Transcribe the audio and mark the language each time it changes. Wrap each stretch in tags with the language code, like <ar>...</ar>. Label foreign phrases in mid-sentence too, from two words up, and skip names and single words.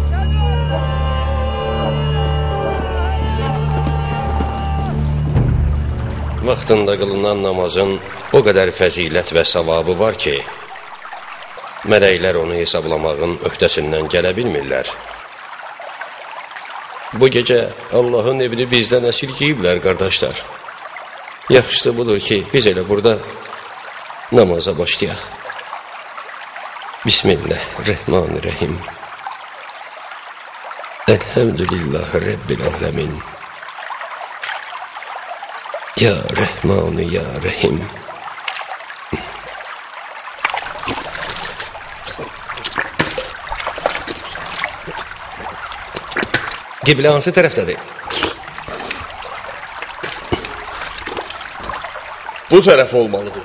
<az>Vaxtında qılınan namazın o qədər fəzilət və savabı var ki, mələklər onu hesablamağın öhdəsindən gələ bilmirlər. Bu gecə Allahın evini bizdən əsirgəyiblər, qardaşlar. Yaxşısı budur ki, biz elə burada namaza başlayaq.</az> <ar>بسم الله الرحمن الرحيم. الحمد لله رب العالمين. يا رحمن يا رحيم.</ar> <az>Qiblə hansı tərəfdədir? Bu tərəf olmalıdır.</az>